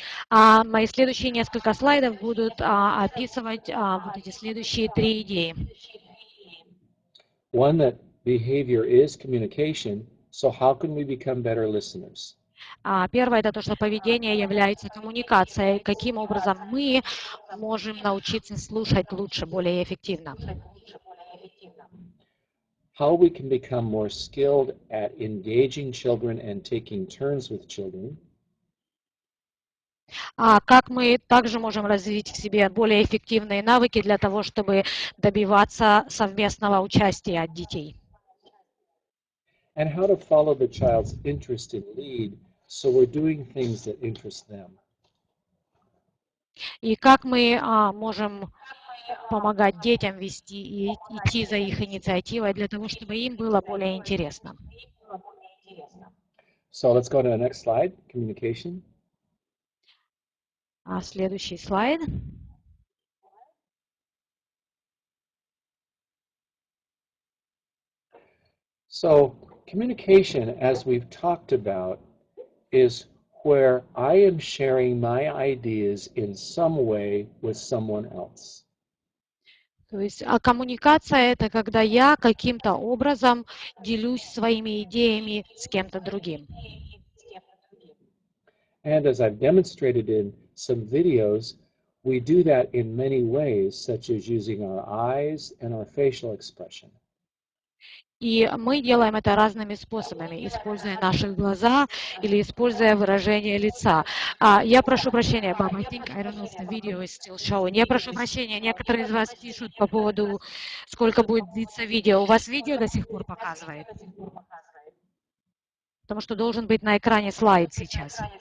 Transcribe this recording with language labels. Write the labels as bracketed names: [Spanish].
[Russian] Мои следующие несколько слайдов будут описывать вот эти следующие три идеи. [English] One, that behavior is communication, so how can we become better listeners? [Russian] Первое – это то, что поведение является коммуникацией. Каким образом мы можем научиться слушать лучше, более эффективно? [English] How we can become more skilled at engaging children and taking turns with children. [Russian] Как мы также можем развить в себе более эффективные навыки для того, чтобы добиваться совместного участия от детей. [English] And how to follow the child's interest and lead, so we're doing things that interest them. [Russian] И как мы можем помогать детям вести и идти за их инициативой для того, чтобы им было более интересно. [English] So let's go to the next slide, communication. [Russian] Следующий слайд. [English] So communication, as we've talked about, is where I am sharing my ideas in some way with someone else. [Russian] То есть коммуникация – это когда я каким-то образом делюсь своими идеями с кем-то другим. [English] And as I've demonstrated in some videos, we do that in many ways, such as using our eyes and our facial expression. [Russian] И мы делаем это разными способами, используя наши глаза или используя выражение лица. Я прошу прощения, [English] Bob, I think, I don't know if the video is still showing. [Russian] Я прошу прощения, некоторые из вас пишут по поводу, сколько будет длиться видео. У вас видео до сих пор показывает? Потому что должен быть на экране слайд сейчас.